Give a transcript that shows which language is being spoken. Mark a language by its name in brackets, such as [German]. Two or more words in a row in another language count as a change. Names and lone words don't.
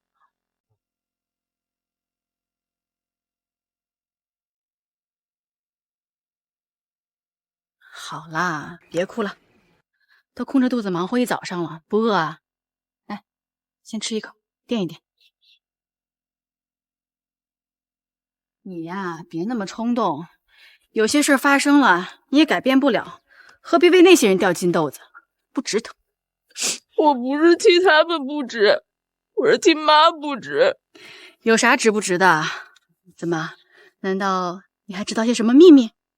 [Chinese] 好啦，別哭了，都空着肚子忙活一早上了，不餓啊？來，先吃一口，墊一墊。你呀，別那麼衝動，有些事發生了，你也改變不了，何必為那些人掉金豆子？不值得。我不是替他們不值，我是替媽不值。有啥值不值的？怎麼？難道你还知道些什么秘密？